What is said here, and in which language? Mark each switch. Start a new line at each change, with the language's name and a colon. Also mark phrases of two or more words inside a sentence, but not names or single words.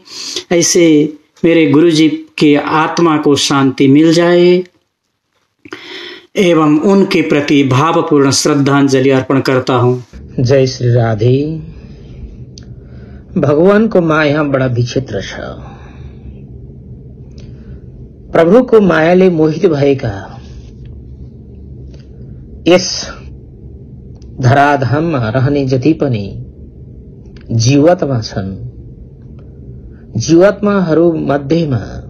Hindi: ऐसे मेरे गुरुजी के आत्मा को शांति मिल जाए एवं उनके प्रति भावपूर्ण श्रद्धांजलि अर्पण करता हूँ। जय श्री राधे।
Nepali: भगवान को माया बड़ा विचित्र छ। प्रभु को मायाले मोहित भएका यस धराधाममा रहने जति पनि जीवात्मा छन्, जीवात्माहरू मध्येमा